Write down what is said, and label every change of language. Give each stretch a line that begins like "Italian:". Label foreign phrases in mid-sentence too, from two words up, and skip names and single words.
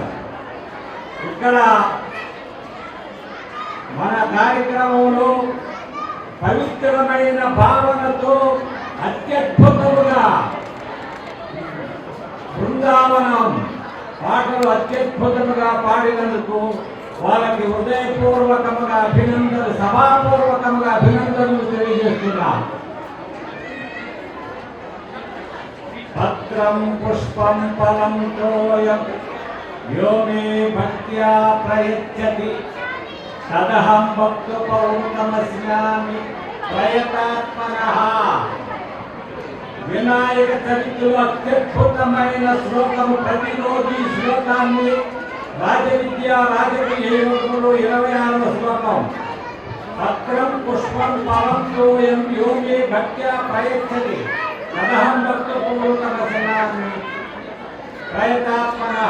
Telugu: ఇక్కడ మన కార్యక్రమంలో పవిత్రమైన భావనతో అత్యద్భుతముగా బృందావనం పాటలు అత్యద్భుతముగా పాడినందుకు వాళ్ళకి హృదయపూర్వకముగా అభినందనలు, సభాపూర్వకముగా అభినందనలు తెలియజేస్తున్నాం.
Sanskrit: పత్రం పుష్పం ఫలం తోయం यो मे भक्त्या प्रयच्छति तदहं भक्तपौर्णमस्यामि प्रयतात्मनः.
Telugu: వినాయక చరిత్రలో అత్యద్భుతమైన శ్లోకము, ప్రతిరోజు ఈ శ్లోకాన్ని రాజవిద్య రాజకీయ యోగంలో 26వ శ్లోకం.
Sanskrit: పత్రం పుష్పం ఫలం తోయం యో మే భక్త్యా ప్రయచ్చతి తదహం భక్తపూర్ణమస్యామి ప్రయతాత్మనః.